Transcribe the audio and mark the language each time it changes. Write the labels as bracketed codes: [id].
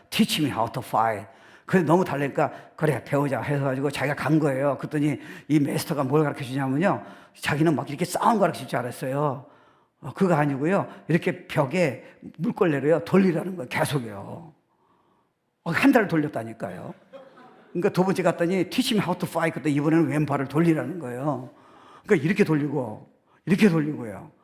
[en] Teach me how to fight. [ko] 그래서 너무 달라니까, 그래, 배우자 해가지고 자기가 간 거예요. 그랬더니 이 마스터가 뭘 가르쳐 주냐면요, 자기는 막 이렇게 싸움 가르칠 줄 알았어요. 그거 아니고요, 이렇게 벽에 물걸레로요 돌리라는 거예요. 계속요. 한 달을 돌렸다니까요. 그러니까 두 번째 갔더니 [en] Teach me how to fight. [ko] 그때 이번에는 왼발을 돌리라는 거예요. 그러니까 이렇게 돌리고 이렇게 돌리고요.